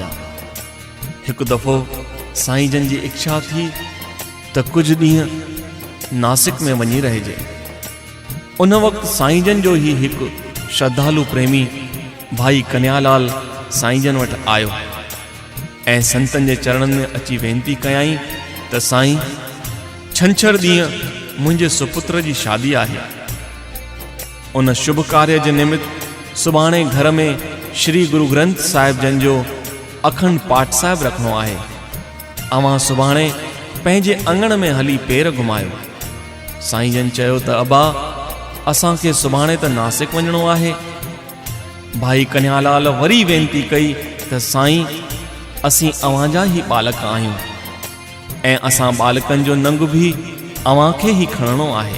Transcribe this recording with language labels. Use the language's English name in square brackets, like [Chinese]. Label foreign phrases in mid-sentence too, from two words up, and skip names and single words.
[Sindhi] हिकु दफ़ो साईं जन जी इच्छा थी त कुझु ॾींहं नासिक में वञी रहिजे। उन वक़्तु साईं जन जो ही हिकु श्रद्धालु प्रेमी भाई कन्यालाल साईं जन वटि आयो ऐं संतनि जे चरणनि में अची वेनती कयाई त साईं छंछरु ॾींहुं मुंहिंजे सुपुत्र जी शादी आहे। उन शुभ कार्य जे निमित्त सुभाणे घर में श्री गुरु ग्रंथ साहिब जन जो अखंड पाठ साहिब रखणो आहे। अवां सुभाणे पंहिंजे अंगण में हली पेर घुमायो। साईं जन चयो त अबा असांखे सुभाणे त नासिक वञणो आहे। भाई कन्यालाल वरी वेनती कई त साईं असीं अवां जा ही बालक आहियूं ऐं असां बालकनि जो नंग भी अवां खे ही खणणो आहे।